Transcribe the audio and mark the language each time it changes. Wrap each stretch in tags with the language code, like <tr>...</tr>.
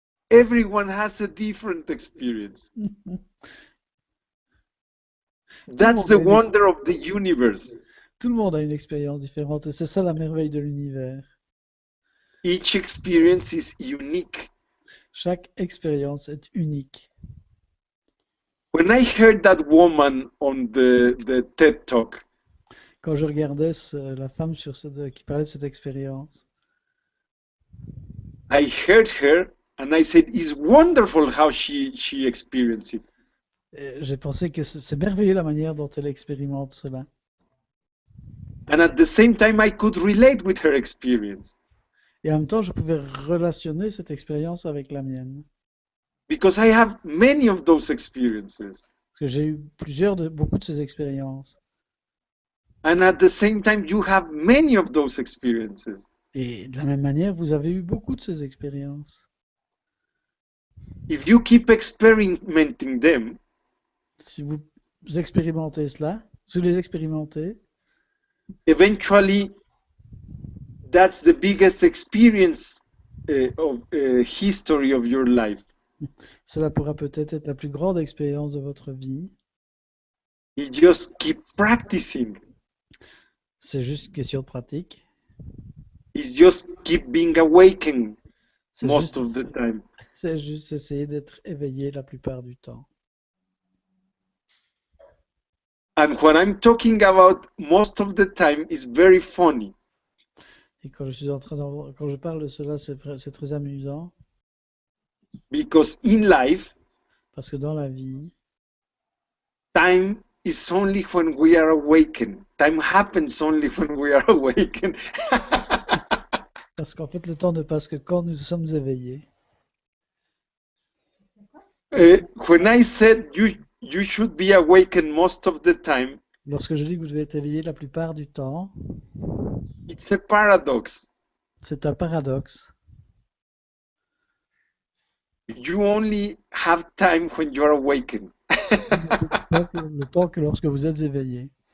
<en>Everyone has a different experience. That's the wonder of the universe.</en> <fr>Tout le monde a une expérience différente et c'est ça la merveille de l'univers.</fr> <en>Each experience is unique.</en> <fr>Chaque expérience est unique.</fr> <en>When I heard that woman on the TED Talk,</en> <fr>Quand je regardais la femme qui parlait de cette expérience,</fr> <en>I heard her and I said, it's wonderful how she experienced it.</en> <fr>j'ai pensé que c'est merveilleux la manière dont elle expérimente cela.</fr> <en>And at the same time, I could relate with her experience.</en> <fr>Et en même temps, je pouvais relationner cette expérience avec la mienne.</fr> <en>Because I have many of those experiences.</en> <fr>Parce que j'ai eu beaucoup de ces expériences.</fr> <en>And at the same time, you have many of those experiences.</en> <fr>Et de la même manière, vous avez eu beaucoup de ces expériences.</fr> <en>If you keep experimenting them,</en> <fr>si vous expérimentez cela, si vous les expérimentez,</fr> <en>eventually, that's the biggest experience of history of your life.</en> <fr>Cela pourra peut-être être la plus grande expérience de votre vie.</fr> <en>You just keep practicing.</en> <fr>C'est juste une question de pratique.</fr> <en>It's just keep being awakened most of the time.</en> <fr>C'est juste essayer d'être éveillé la plupart du temps.</fr> <en>And when I'm talking about most of the time, it's very funny.</en> <fr>Et quand je parle de cela, c'est très amusant.</fr> <en>Because in life,</en> <fr>parce que dans la vie,</fr> <en>time is only when we are awakened. Time happens only when we are awakened.</en> <fr>Parce qu'en fait, le temps ne passe que quand nous sommes éveillés.</fr> <en>When I said you should be awakened most of the time,</en> <fr>lorsque je dis que vous devez être éveillé la plupart du temps,</fr> <en>it's a paradox.</en> <fr>C'est un paradoxe.</fr> <en>You only have time when you are awakened.</en> <fr>Le temps que lorsque vous êtes éveillé.</fr>